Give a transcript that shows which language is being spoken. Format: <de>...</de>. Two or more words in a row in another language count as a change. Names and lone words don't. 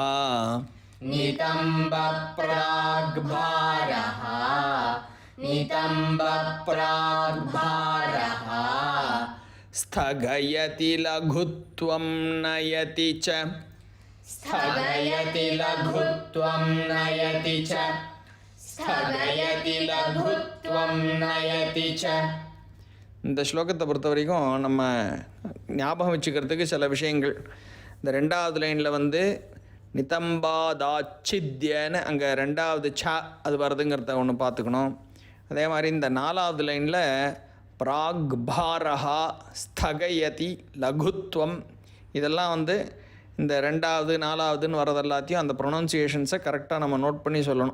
<sa>नितम्बप्राग्भारः नितम्बप्राग्भारः स्थगयति लघुत्वं नयति च स्थगयति लघुत्वं नयति च स्थगयति लघुत्वं नयति च.</sa> <ta>இந்த ஸ்லோகத்தை பொறுத்த வரைக்கும் நம்ம ஞாபகம் வச்சுக்கிறதுக்கு சில விஷயங்கள். இந்த ரெண்டாவது லைனில் நிதம்பாதாச்சித்யன்னு அங்கே ரெண்டாவது ச அது வருதுங்கிறத ஒன்று பார்த்துக்கணும். அதே மாதிரி இந்த நாலாவது லைனில்</ta> <sa>प्राग्भारः स्थगयति लघुत्वं</sa> <ta>இதெல்லாம் இந்த ரெண்டாவது நாலாவதுன்னு வரது எல்லாத்தையும் அந்த ப்ரொனவுன்சியேஷன்ஸை கரெக்டாக நம்ம நோட் பண்ணி சொல்லணும்.</ta>